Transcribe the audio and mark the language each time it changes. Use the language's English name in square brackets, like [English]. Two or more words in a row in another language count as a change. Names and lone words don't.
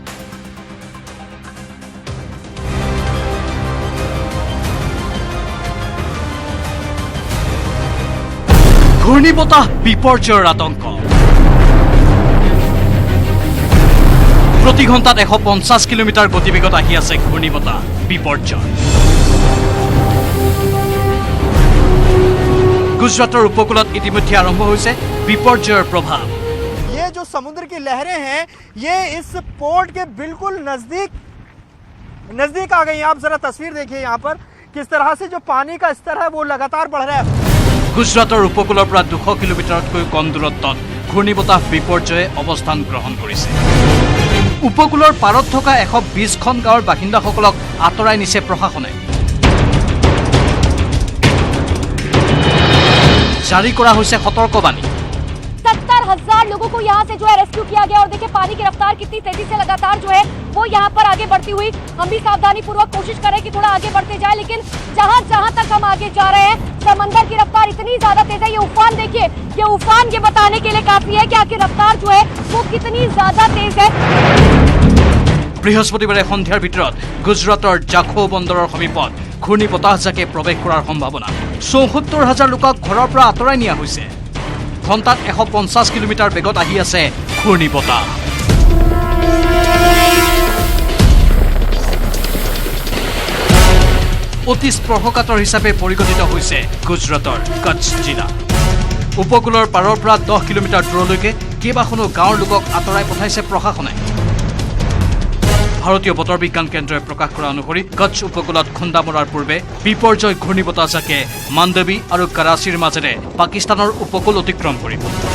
[Assamese] ঘূৰ্ণীবতাহ বিপৰ্যয়ৰ আতংক প্ৰতি ঘণ্টাত 150 কিলোমিটাৰ গতিবেগত আহি আছে ঘূৰ্ণীবতাহ বিপৰ্যয় গুজৰাটৰ উপকূলত ইতিমধ্যে আৰম্ভ হৈছে বিপৰ্যয়ৰ প্ৰভাৱ [Hindi] ये जो समुद्र की लहरें हैं ये इस पोर्ट के बिल्कुल नजदीक आ गई हैं। आप जरा तस्वीर देखिए यहाँ पर किस तरह से जो पानी का स्तर है वो लगातार बढ़ रहा है [Assamese] গুজৰাটৰ উপকূলৰ পৰা 200 কিলোমিটাৰতকৈ কম দূৰত্বত ঘূৰ্ণীবতাহ বিপৰ্যয়ে অৱস্থান গ্ৰহণ কৰিছে উপকূলৰ পাৰত থকা 120খন গাঁৱৰ বাসিন্দাসকলক আঁতৰাই নিছে প্ৰশাসনে জাৰি কৰা হৈছে সতৰ্কবাণী [Hindi] 70,000 लोगों को यहाँ से जो है रेस्क्यू किया गया और देखिए पानी की रफ्तार कितनी तेजी से लगातार जो है वो यहाँ पर आगे बढ़ती हुई हम भी सावधानी पूर्वक कोशिश करें कि थोड़ा आगे बढ़ते जाए लेकिन जहाँ तक हम आगे जा रहे हैं समंदर की रफ्तार इतनी ज्यादा तेज है ये उफान देखिए ये उफान ये बताने के लिए काफी है कि आखिर रफ्तार जो है वो कितनी ज्यादा तेज है [Assamese] বৃহস্পতিবাৰে সন্ধিয়াৰ ভিতৰত গুজৰাটৰ জাখৌ বন্দৰৰ সমীপত ঘূৰ্ণী বতাহজাকে প্ৰৱেশ কৰাৰ সম্ভাৱনা ৭৪,০০০ লোকক ঘৰৰ পৰা আঁতৰাই নিয়া হৈছে ঘণ্টাত 150 কিলোমিটাৰ বেগত আহি আছে ঘূৰ্ণী বতাহ অতি স্পৰ্শকাতৰ হিচাপে পৰিগণিত হৈছে গুজৰাটৰ কচ্ছ জিলা উপকূলৰ পাৰৰ পৰা 10 কিলোমিটাৰ দূৰলৈকে কেইবাখনো গাঁৱৰ লোকক আঁতৰাই পঠাইছে প্ৰশাসনে ভাৰতীয় বতৰ বিজ্ঞান কেন্দ্ৰই প্ৰকাশ কৰা অনুসৰি কচ্ছ উপকূলত খুন্দা মৰাৰ পূৰ্বে বিপৰ্যয় ঘূৰ্ণীবতাহজাকে মাণ্ডৱী আৰু কৰাচীৰ মাজেৰে পাকিস্তানৰ উপকূল অতিক্ৰম কৰিব